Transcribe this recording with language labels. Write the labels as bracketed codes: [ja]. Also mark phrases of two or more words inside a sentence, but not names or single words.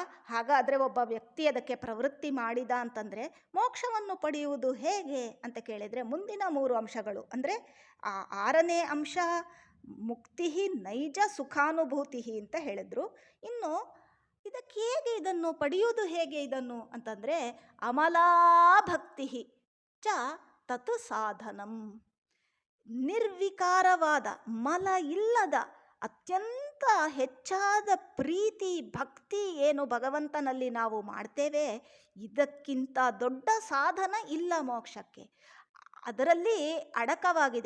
[kn] ಹಾಗಾದರೆ ಒಬ್ಬ ವ್ಯಕ್ತಿ ಅದಕ್ಕೆ ಪ್ರವೃತ್ತಿ ಮಾಡಿದ ಅಂತಂದರೆ ಮೋಕ್ಷವನ್ನು ಪಡೆಯುವುದು ಹೇಗೆ ಅಂತ ಕೇಳಿದರೆ ಮುಂದಿನ 3 ಅಂಶಗಳು, ಅಂದರೆ ಆ 6ನೇ ಅಂಶ ಮುಕ್ತಿ ನೈಜ ಸುಖಾನುಭೂತಿ ಅಂತ ಹೇಳಿದ್ರು. ಇನ್ನು ಇದಕ್ಕೆ ಹೇಗೆ ಇದನ್ನು ಪಡೆಯುವುದು, ಹೇಗೆ ಇದನ್ನು ಅಂತಂದರೆ [sa] ಅಮಲಾ ಭಕ್ತಿ ಚ ತತ್ ಸಾಧನಂ. [kn] ನಿರ್ವಿಕಾರವಾದ, ಮಲ ಇಲ್ಲದ, ಅತ್ಯಂತ ಹೆಚ್ಚಾದ ಪ್ರೀತಿ ಭಕ್ತಿ ಏನು ಭಗವಂತನಲ್ಲಿ ನಾವು ಮಾಡ್ತೇವೆ, ಇದಕ್ಕಿಂತ ದೊಡ್ಡ ಸಾಧನ ಇಲ್ಲ ಮೋಕ್ಷಕ್ಕೆ. ಅದರಲ್ಲಿ ಅಡಕವಾಗಿದೆ.